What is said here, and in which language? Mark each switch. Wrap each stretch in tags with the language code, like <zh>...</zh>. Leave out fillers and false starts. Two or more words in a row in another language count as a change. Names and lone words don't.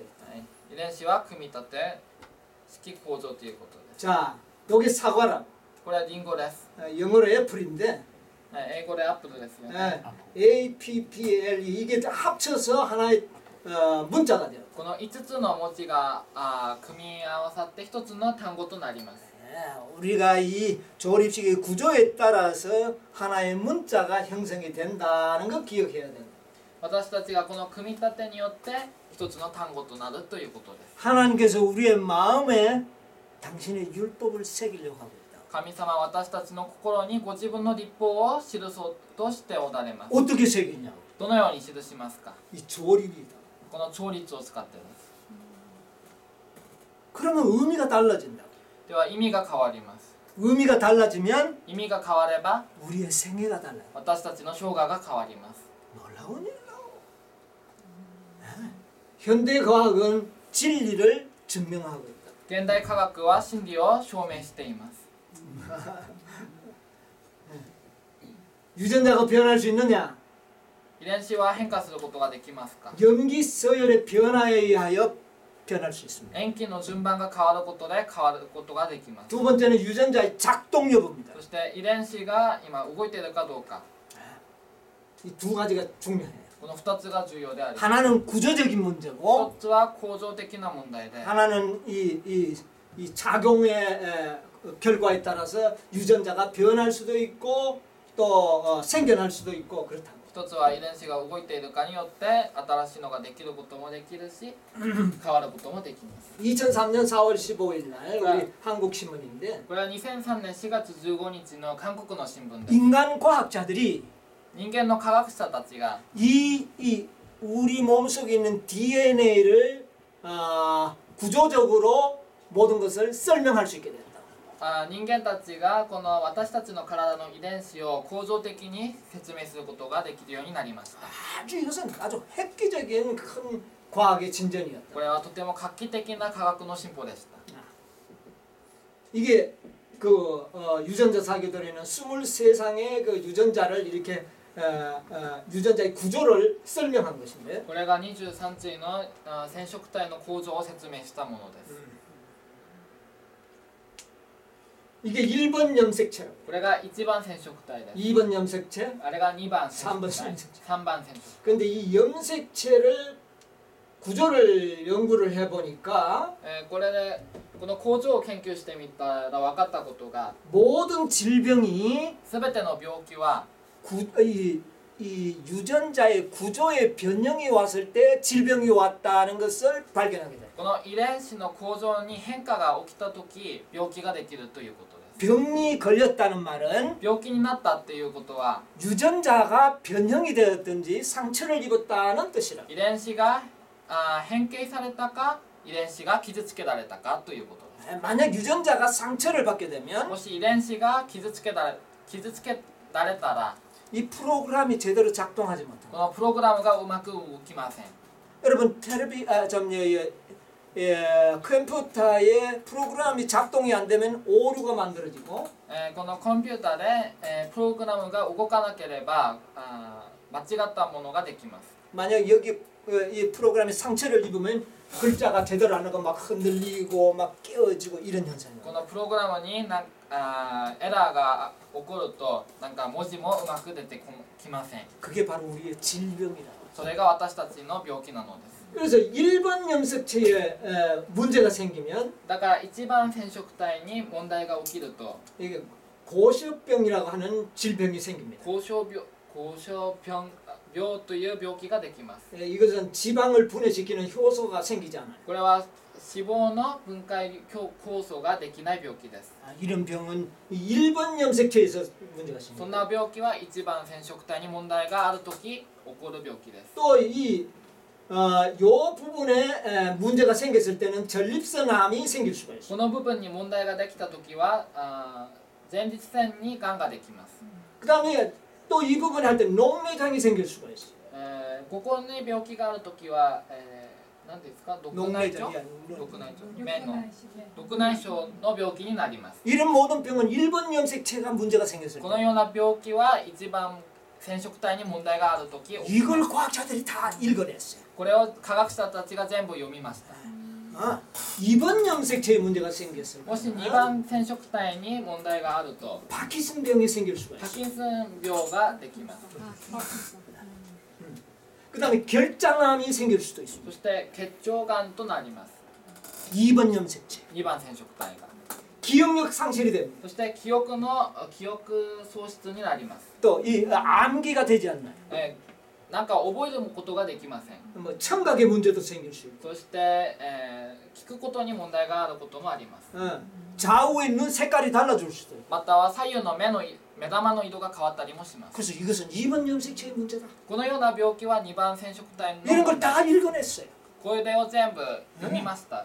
<ja>遺伝子は組み立て式構造ということです</ja> <ko>자, 여기 사과라.</ko> <ja>これはリンゴです</ja> <ko>영어로 애플인데</ko> <ja>英語でアップルですよね</ja> <ko>APPLE 이게 합쳐서 하나의 문자가 돼요.</ko> <ja>この5つの文字が組み合わさって1つの単語となります</ja> <ko>우리가 이 조립식의 구조에 따라서 하나의 문자가 형성이 된다는 거 기억해야 된다.</ko> <ja>私たちがこの組み立てによって1つの単語となるということです</ja> <ko>하나님께서 우리의 마음에 당신의 율법을 새기려고 하고 있다.</ko> <ja>神様は私たちの心にご自分の立法を記そうとしておられます</ja> <ko>어떻게 새기냐고.</ko> <ja>どのように記しますか</ja> <ko>이 조립이다.</ko> <ja>この調律を使っています</ja> <ko>그러면 의미가 달라진다.</ko> <ja>では意味が変わります</ja> <ko>의미가 달라지면</ko> <ja>意味が変われば</ja> <ko>우리의 생애가 달라요.</ko> <ja>私たちの生涯が変わります</ja> <ko>놀라운 일이라고. 현대 과학은 진리를 증명하고 있다.</ko> <ja>現代科学は真理を証明しています。</ja> <ko>유전자가 변할 수 있느냐?</ko> <ja>遺伝子は変化することができますか？</ja> <ko>염기 서열의 변화에 의하여 변할 수 있습니다.</ko> <ja>塩基の順番が変わることで変わることができます。</ja> <ko>두 번째는 유전자의 작동 여부입니다.</ko> <ja>そして遺伝子が今動いているかどうか、</ja> <ko>이 두 가지가 중요해요.</ko> <ja>この2つが重要であります。</ja> <ko>하나는 구조적인 문제고</ko> <ja>1つは構造的な問題で、</ja> <ko>하나는 이 작용의 결과에 따라서 유전자가 변할 수도 있고 또 생겨날 수도 있고 그렇다.</ko> <ja>1 つは遺伝子が動いているかによって新しいのができることもできるし変わることもできます。</ja> <ko>2003년 4월 15일 날 우리 한국 신문인데</ko> <ja>これは2003年4月15日の韓国の新聞です。</ja> <ko>인간 과학자들이</ko> <ja>人間の科学者たちが</ja> <ko>이 우리 몸속에 있는 DNA를 구조적으로 모든 것을 설명할 수 있게 됐다.</ko> <ja>人間たちがこの私たちの体の遺伝子を構造的に説明することができるようになりました。</ja> <ko>아주 이것은 아주 획기적인 큰 과학의 진전이었다.</ko> <ja>これはとても画期的な科学の進歩でした。</ja> <ko>이게 그 유전자 사교들에는 23상의 그 유전자를 이렇게 유전자의 구조를 설명한 것인데</ko> <ja>これが23対の染色体の構造を説明したものです。</ja> <ko>이게 1번 염색체라고</ko> <ja>これが1番染色体です。</ja> <ko>2번 염색체</ko> <ja>あれが2番染</ja> <ko>3번</ko> <ja>色体</ja> <ko>염색체</ko> <ja>3番染色。</ja> <ko>근데 이 염색체를 구조를 연구를 해보니까</ko> <ja>これでこの構造を研究してみたら分かったことが</ja> <ko>모든 질병이</ko> <ja>全ての病気は</ja> <ko>이 유전자의 구조의 변형이 왔을 때 질병이 왔다는 것을 발견하게 돼요.</ko> <ja>この遺伝子の構造に変化が起きた時病気ができるということです。</ja> <ko>병이 걸렸다는 말은</ko> <ja>病気になったっていうことは</ja> <ko>유전자가 변형이 되었든지 상처를 입었다는 뜻이라.</ko> <ja>遺伝子が変形されたか遺伝子が傷つけられたかということです。</ja> <ko>만약 유전자가 상처를 받게 되면</ko> <ja>もし遺伝子が傷つけられたら</ja> <ko>이 프로그램이 제대로 작동하지</ko> <ja>こ</ja> <ko>못합니다.</ko> <ja>のプログラムがうまく動きません。</ja> <ko>여러분 컴퓨터의 프로그램이 작동이 안 되면 오류가 만들어지고</ko> <ja>このコンピューターで、プログラムが動かなければ間違ったものができます。</ja> <ko>만약 여기 이 프로그램이 상처를 입으면 글자가 제대로 안 하고 막 흔들리고 막 깨어지고 이런 현상이에요.</ko> <ja>このプログラムにエラーが起こるとなんか文字もうまく出てきません。</ja> <ko>그게 바로 우리의 질병이다.</ko> <ja>それが私たちの病気なのです。</ja> <ko>그래서 1번 염색체에 문제가 생기면</ko> <ja>だから1番染色体に問題が起きると</ja> <ko>이게 고시병이라고 하는 질병이 생깁니다.</ko> <ja>高所病という病気ができます。</ja> <ko>이것은 지방을 분해시키는 효소가 생기지 않아요.</ko> <ja>これは脂肪の分解酵素ができない病気です。</ja> <ko>이런 병은 1번 염색체에서 문제가</ko> <ja>そ</ja> <ko>생깁니다.</ko> <ja>んな病気は1番染色体に問題があるとき起こる病気です。</ja> <ko>또 요 부분에 문제가 생겼을 때는 전립선암이 생길 수가 있어요.</ko> <ja>この部分に問題ができたときは前立腺にがんができます。</ja> <ko>그다음에 또 이 부분에 할 때 녹내장이 생길 수가 있어요.</ko> <ja>ここに病気があるときは、何ですか、毒内腸</ja> <ko>녹내장이</ko> <ja>毒内腸よく目のないしね。毒内障の病気になります。</ja> <ko>이런 모든 병은 1번 염색체가 문제가 생겼을</ko> <ja>この</ja> <ko>때</ko> <ja>ような病気は一番染色体に問題があるとき起きま</ja> <ko>이걸</ko> <ja>す。</ja> <ko>과학자들이 다 읽어냈어요.</ko> <ja>これを科学者たちが全部読みました。</ja> <ko>2번 염색체에 문제가 생겼을</ko> <ja>もし2</ja> <ko>때</ko> <ja>番染色体に問題があると</ja> <ko>파킨슨병이 생길 수가</ko> <ja>パ</ja> <ko>있어요.</ko> <ja>キンソン病ができます。</ja> <ko>그다음에 결장암이 생길 수도 있습니다.</ko> <ja>そして結腸がんとなります。</ja> <ko>2번 염색체.</ko> <ja>2 番染色体が。</ja> <ko>기억력 상실이 됩니다.</ko> <ja>そして記憶喪失になります。</ja> <ko>또 이 암기가 되지 않나요?</ko> <ja>なんか覚えることができません。</ja> <ko>뭐 청각의 문제도 생길 수 있고</ko> <ja>そして、聞くことに問題があることもあります。</ja> <ko>좌우의 눈 색깔이 달라질 수도 있고</ko> <ja>または左右の目玉の色が変わったりもします。</ja> <ko>그래서 이것은 2번 염색체의 문제다.</ko> <ja>このような病気は2番染色体の</ja> <ko>이런 걸</ko> <ja>問題。</ja> <ko>다 읽어냈어요.</ko> <ja>これを全部読みました。</ja>